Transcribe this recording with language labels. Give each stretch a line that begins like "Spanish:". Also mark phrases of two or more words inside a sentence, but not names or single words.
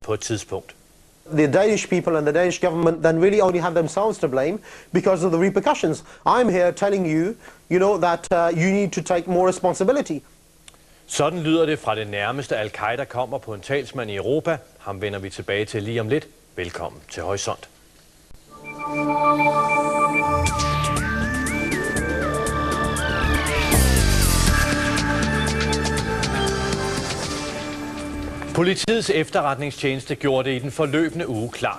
Danish: på et tidspunkt.
English: The Danish people and the Danish government then really only have themselves to blame because of the repercussions. I'm here telling you, that you need to take more responsibility.
Danish: Sådan lyder det fra det nærmeste al-Qaida kommer på en talsmand i Europa. Ham vender vi tilbage til lige om lidt. Velkommen til Horisont. Politiets efterretningstjeneste gjorde det i den forløbende uge klart.